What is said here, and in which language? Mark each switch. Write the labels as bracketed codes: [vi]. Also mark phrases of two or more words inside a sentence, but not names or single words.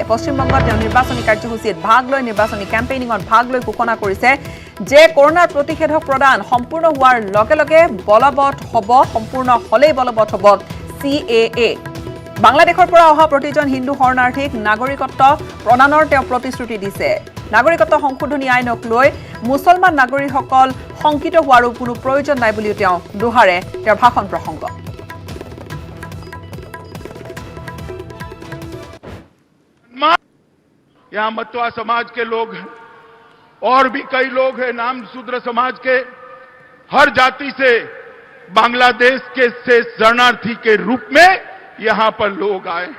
[as] পশ্চিমবংগত তেওঁ নিৰ্বাচনী কাৰ্যসূচীত ভাগ লৈ নিৰ্বাচনী কেম্পেইনিঙত ভাগ লৈ ঘোষণা কৰিছে যে কৰোনাৰ প্ৰতিষেধক প্ৰদান সম্পূৰ্ণ হোৱাৰ লগে লগে বলবৎ হ'ব, সম্পূৰ্ণ হ'লেই বলবৎ হ'ব CAA। বাংলাদেশৰ পৰা অহা প্ৰতিজন হিন্দু শৰণাৰ্থীক নাগৰিকত্ব প্ৰদানৰ তেওঁ প্ৰতিশ্ৰুতি দিছে। নাগৰিকত্ব সংশোধনী আইনক লৈ মুছলমান নাগৰিকসকল শংকিত হোৱাৰো কোনো প্ৰয়োজন নাই বুলিও তেওঁ দোহাৰে তেওঁৰ ভাষণ প্ৰসংগ। [hi] यहाँ मतवा समाज के लोग हैं और भी कई लोग हैं नाम शूद्र समाज के, हर जाति से बांग्लादेश के से शरणार्थी के रूप में यहां पर लोग आए हैं।